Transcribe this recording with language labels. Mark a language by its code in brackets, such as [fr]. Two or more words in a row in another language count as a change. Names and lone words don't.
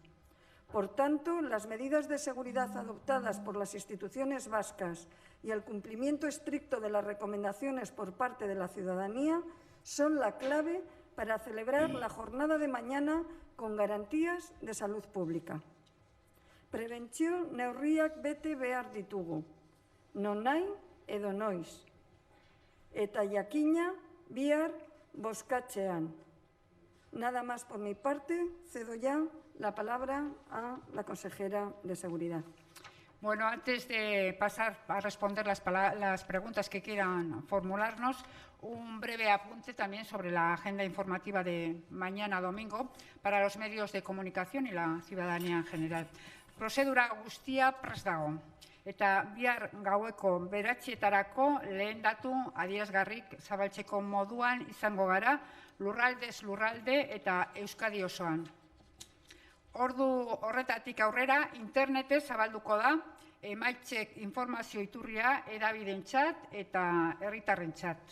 [es] Por tanto, las medidas de seguridad adoptadas por las instituciones vascas y el cumplimiento estricto de las recomendaciones por parte de la ciudadanía son la clave para celebrar la jornada de mañana con garantías de salud pública. [eu] Prebentzio neurriak bete behar ditugu, nonahi edo noiz, eta jakina bihar bozkatzean. [es] Nada más por mi parte, cedo ya la palabra a la consejera de Seguridad. Bueno, antes de pasar a responder las preguntas que quieran formularnos, un breve apunte también sobre la agenda informativa de mañana domingo para los medios de comunicación y la ciudadanía en general. [eu] Prozedura guztia prest dago. Eta bihar gaueko 9:00 lehen datu adierazgarrik zabaltzeko moduan izango gara lurraldez lurralde eta Euskadi osoan. Ordu horretatik aurrera internetez zabalduko da emaitzek informazio iturria hedabidentzat eta herritarrentzat.